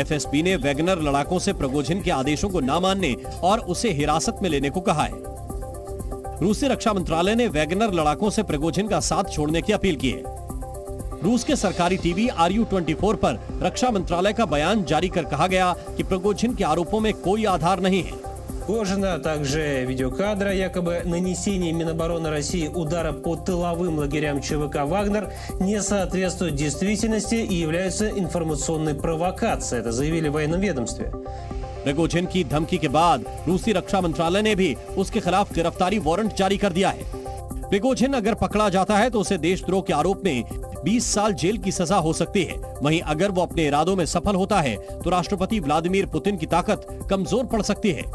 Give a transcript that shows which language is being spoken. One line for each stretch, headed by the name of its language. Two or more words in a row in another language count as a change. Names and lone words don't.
Hindi: FSB ने वैगनर लड़ाकों से प्रिगोजिन के आदेशों को न मानने और उसे हिरासत में लेने को कहा है। रूसी रक्षा मंत्रालय ने वैगनर लड़ाकों से प्रिगोजिन का साथ छोड़ने की अपील की है। रूस के सरकारी टीवी RU24 पर रक्षा मंत्रालय का बयान जारी कर कहा गया कि प्रिगोजिन के आरोपों में कोई आधार नहीं है।
Russian: Выложено также видеокадра якобы нанесения Минобороны России удара по тыловым лагерям ЧВК «Вагнер» не соответствует действительности и является информационной провокацией. Это заявили в военном ведомстве.
Hindi: प्रिगोजिन की धमकी के बाद रूसी रक्षा मंत्रालय ने भी उसके खिलाफ गिरफ्तारी वारंट जारी कर दिया है। प्रिगोजिन अगर पकड़ा जाता है तो उसे देशद्रोह के आरोप में 20 साल जेल की सजा हो सकती है। वहीं अगर वो अपने इरादों में सफल होता है तो राष्ट्रपति व्लादिमीर पुतिन की ताकत कमजोर पड़ सकती है।